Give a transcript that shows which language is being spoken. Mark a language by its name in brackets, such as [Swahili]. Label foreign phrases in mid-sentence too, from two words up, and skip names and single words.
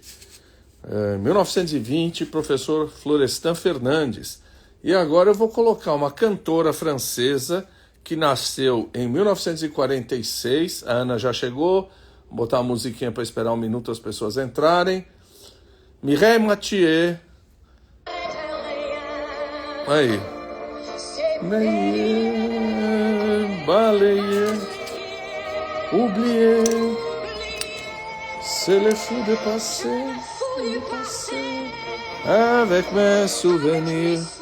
[Portuguese] Em 1920, professor Florestan Fernandes. E agora eu vou colocar uma cantora francesa que nasceu em 1946. A Ana já chegou. Vou botar a musiquinha para esperar um minuto as pessoas entrarem. Mireille Mathieu. Aí. [French] Balayer, oublier, c'est le fou de passer, avec mes souvenirs.